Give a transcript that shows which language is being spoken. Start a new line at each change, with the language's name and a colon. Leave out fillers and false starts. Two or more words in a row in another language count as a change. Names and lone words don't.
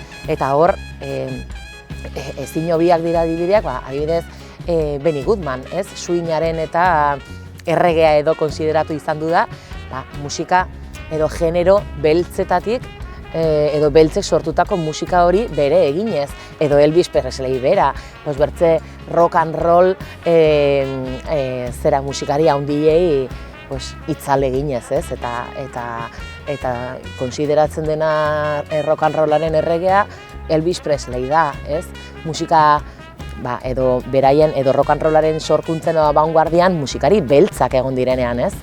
Basque: Eta hor ezin hobiak dira adibideak, adibidez Benny Goodman, ez? Swingaren eta erregea edo konsideratu izan du da, musika edo genero beltzetatik edo beltzek sortutako musika hori bere eginez, edo Elvis Presley bera, bertze
English: rock and roll
Basque: zera musikari handiei itzal eginez, ez? Eta konsideratzen dena
English: rock and rollaren
Basque: erregea Elvis Presley da, ez? Musika edo beraien edo
English: rock and rollaren
Basque: sorkuntzen edo vanguardian musikari beltzak egon direnean, ez?